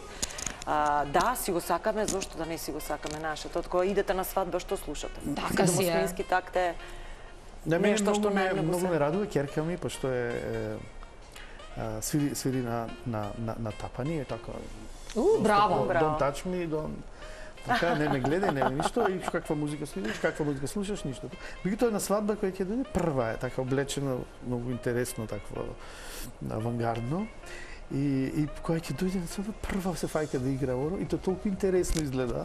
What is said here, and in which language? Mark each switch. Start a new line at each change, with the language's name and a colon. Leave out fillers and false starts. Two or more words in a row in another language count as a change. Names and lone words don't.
Macedonian: Да, си го сакаме, зошто да не си го сакаме нашето? Кога идете на свадба, што слушате? Така си е. Седомосмински такте нешто што најмногу Многу ме радува ќерка ми, пошто свири на тапани, е така. Браво.
English: Don't touch me,
Macedonian: така, не ме гледај, не ништо, и каква музика слушаш, ништо. Меѓутоа на свадба која ќе дојде прва е така облечена, многу интересно, такво авангардно. И која ќе дојде на свадба прва се фаќа да игра оро и тоа толку интересно изгледа.